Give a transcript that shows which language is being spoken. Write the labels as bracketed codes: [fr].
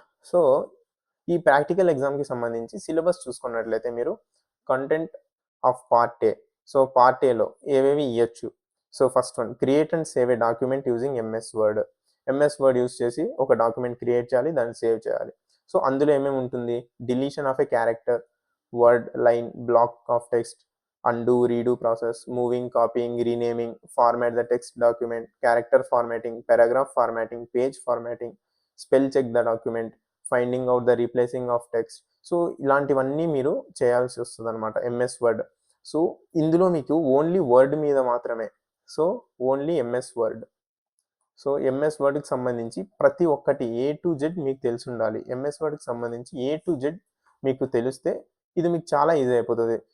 [te] So ఈ practical ఎగ్జామ్కి సంబంధించి సిలబస్ చూసుకున్నట్లయితే మీరు [en] Content of part A. [te] So part ఏలో ఏవేవి ఇవ్వచ్చు. [en] So first one, create and save a document using MS Word. [te] MS word use చేసి ఒక డాక్యుమెంట్ క్రియేట్ చేయాలి, దాన్ని సేవ్ చేయాలి. సో అందులో ఏమేమి ఉంటుంది, [en] Deletion of a character, word, line, block of text, undo, redo process, moving, copying, renaming, format the text document, character formatting, paragraph formatting, page formatting, spell check the document, finding out the replacing of text. [te] So ఇలాంటివన్నీ మీరు చేయాల్సి వస్తుంది అనమాట MS word. So ఇందులో మీకు only word మీద మాత్రమే. So only MS word. So MS వర్డ్కి సంబంధించి ప్రతి ఒక్కటి ఏ టు జెడ్ మీకు తెలిసి ఉండాలి. ఎంఎస్ వర్డ్కి సంబంధించి ఏ టు జెడ్ మీకు తెలిస్తే ఇది మీకు చాలా ఈజీ అయిపోతుంది.